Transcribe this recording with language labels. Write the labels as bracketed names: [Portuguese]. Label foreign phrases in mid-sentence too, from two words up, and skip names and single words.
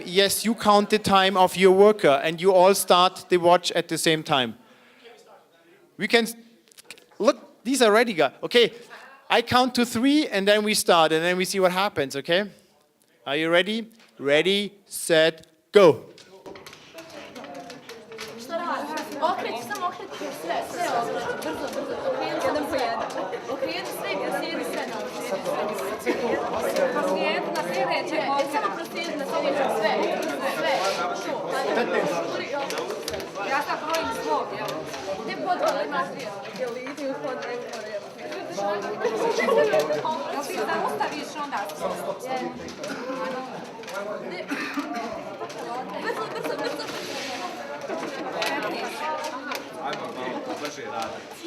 [English] Yes, you count the time of your worker and you all start the watch at the same time. We can, look, these are ready, guys. Okay, I count to 3 and then we start and then we see what happens, okay? Are you ready? Ready, set, go. [Bosnian] Okreti, samo okreti sve brzo, okreni jedan po jedan. Okreni sve, sjedi sve. Proslijedi na sljedeće, samo proslijedi na sljedeće, sve. Ja sad brojim svog, jel? Gdje podvora imaš dvije? Jel idi u podvore? Jel ti zaustaviš onda? Brzo. Ajmo malo brže raditi.